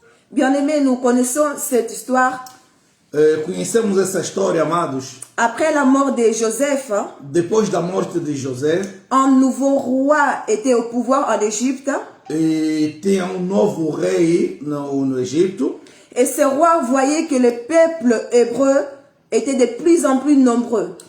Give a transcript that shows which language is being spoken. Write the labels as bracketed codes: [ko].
[fr] Bien-aimés, nous connaissons cette histoire. [pt] Conhecemos essa história, amados. [fr] Après la mort de Joseph, [pt] Depois da morte de José, [fr] un nouveau roi était au pouvoir en Égypte. [pt] e tinha um novo rei no Egito. [fr] Et ce roi voyait que le peuple hébreu était de plus en plus nombreux.